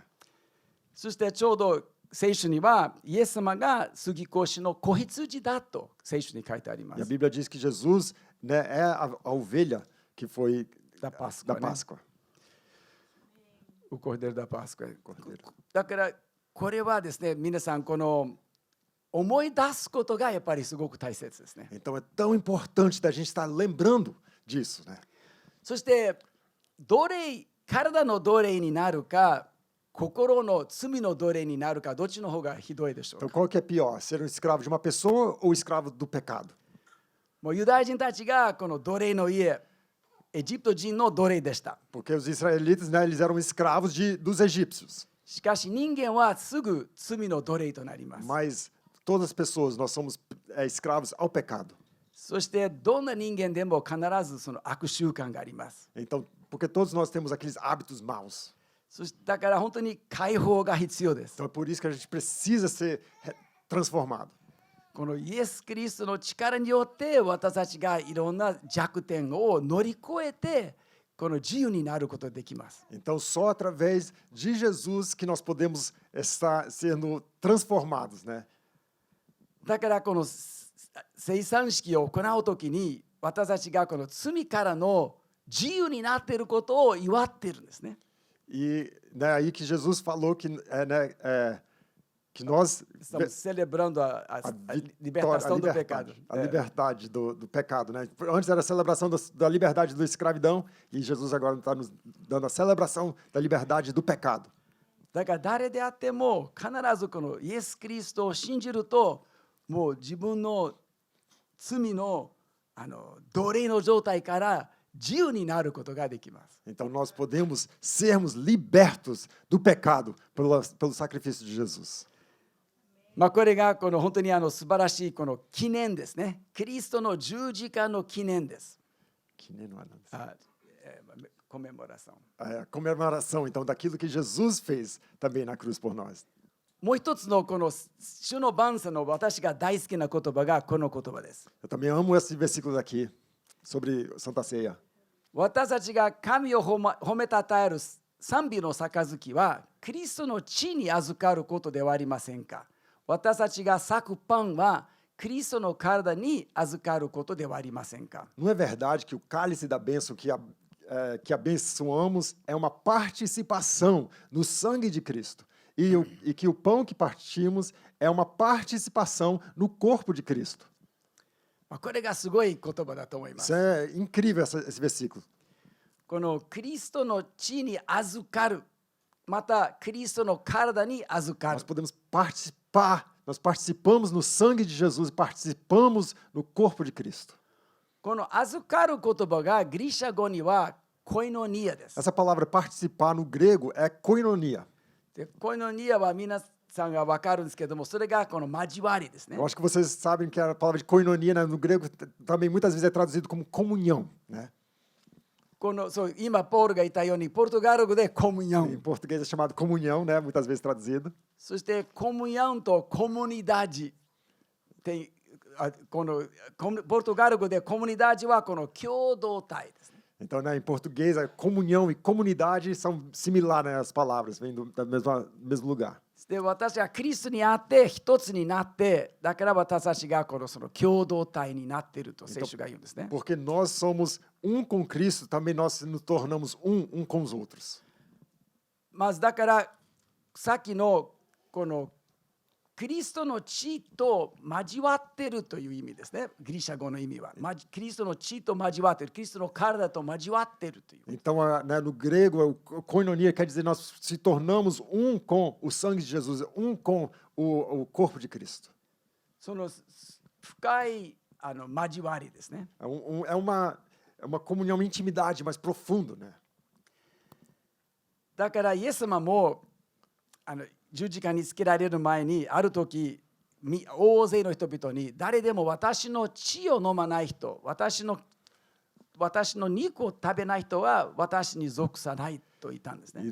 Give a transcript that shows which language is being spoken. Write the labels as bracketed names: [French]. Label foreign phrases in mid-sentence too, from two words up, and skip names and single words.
[Japanese] そしてちょうど聖書にはイエス様が杉越の子羊だと聖書に書いてありま [Portuguese] E a [Japanese] す。 [Portuguese] Bíblia diz que Jesus, né, é a ovelha que foi Da Páscoa, da né? Páscoa. おcordeiro da Páscoa。 Cordeiro. [Japanese] だからこれはですね、皆さんこの思い出すことがやっぱりすごく大切ですね。 [Portuguese] Então é tão importante da gente estar lembrando disso, né? [Japanese] そして体の奴隷になるか心の罪の奴隷になるかどっちの方がひどいでしょう [Portuguese] Então [Japanese] か。 [Portuguese] qual que é pior, ser um escravo de uma pessoa ou escravo do pecado? [Japanese] もうユダヤ人たちがこの奴隷の家エジプト人の奴隷でした。 [Portuguese] Porque os israelitas, né, eles eram escravos dos egípcios. [Japanese] しかし人間はすぐ罪の奴隷となります。 [Portuguese] Mas todas as pessoas, nós somos escravos ao pecado. [Japanese] そしてどんな人間でも必ずその悪習慣があります。 [Portuguese] Então, porque todos nós temos aqueles hábitos maus. [Japanese] そしてだから本当に解放が必要です。 [Portuguese] Então é por isso que a gente precisa ser transformado. [Japanese] このイエス・キリストの力によって私たちがいろんな弱点を乗り越えてこの自由になることができます。 [Portuguese] Então, só através de Jesus que nós podemos estar sendo transformados, né? [Japanese] だからこの生産式を行うときに私たちがこの罪からの自由になっていることを祝っているんですね。 [Portuguese] E né, aí que Jesus falou que nós Estamos celebrando a libertação do pecado. a liberdade do pecado, né? Antes era a celebração da liberdade da escravidão e Jesus agora está nos dando a celebração da liberdade do pecado. [Japanese] だから誰であっても必ずこのイエス・キリストを信じるともう自分の罪の奴隷の状態から自由になることができます。 [Portuguese] Então nós podemos sermos libertos do pecado pelo sacrifício de Jesus. [Japanese] これがこの本当に素晴らしいこの記念ですね。キリストの十字架の記念です。コメモラション。 [Portuguese] A comemoração, então, daquilo que Jesus fez também na cruz por nós. [Japanese] もう一つのこの主の万世の私が大好きな言葉がこの言葉です。 [Portuguese] Eu também amo esse versículo aqui sobre Santa Ceia. [Japanese] 私たちが神を褒めたたえる賛美の杯はキリストの血に預かることではありませんか。私たちが裂くパンはキリストの体に預かることではありませんか。 [Portuguese] Não é verdade que o cálice da bênção que abençoamos é uma participação no sangue de Cristo e que o pão que partimos é uma participação no corpo de Cristo. [Japanese] これがすごい言葉だと思いま [Portuguese] Isso [Japanese] す。 [Portuguese] é incrível esse versículo. [Japanese] このキリストの血に預かる、またキリストの体に預かる [Portuguese] Nós。podemos participar, nós participamos no sangue de Jesus e participamos no corpo de Cristo. [Japanese] この預かる言葉がギリシャ語にはコイノニアです。 [Portuguese] Essa palavra participar no grego é koinonia. [Japanese] でコイノニアは皆さんが分かるんですけども、それがこの交わりですね [Portuguese] Eu。acho que vocês sabem que a palavra de koinonia, né, no grego também muitas vezes é traduzido como comunhão, né? [Japanese] そう今ポールが言ったようにポルトガル語でコムニョ [Portuguese] Em [Japanese] ン、 [Portuguese] português é chamado comunhão, né, muitas vezes traduzido. [Japanese] そしてコムニョンとコムニダジってこのポルトガル語でコムニダジはこの共同体ですね。 [Portuguese] Então, né, em português, a comunhão e comunidade são similares, né, as palavras, vêm do mesmo lugar. [Japanese] で私はキリストにあって一つになって、だから私たちがその共同体になっていると聖書が言うんですね。 [Portuguese] Porque nós somos um com Cristo, também nós nos tornamos um com os outros. [Japanese] まずだからさっきのこのキリストの血と交わっているという意味ですね。ギリシャ語の意味は。キリストの血と交わっている。キリストの体と交わっているという。 [Portuguese] Então, né, no grego, koinonia quer dizer nós se tornamos um com o sangue de Jesus, um com o corpo de Cristo. [Japanese] その深い交わりですね。 [Portuguese] É uma comunhão, uma intimidade mais profunda, né? [Japanese] だからイエス様も十字架につけられる前にある時大勢の人々に誰でも私の血を飲まない人、私の肉を食べない人は私に属さないと言ったんですね。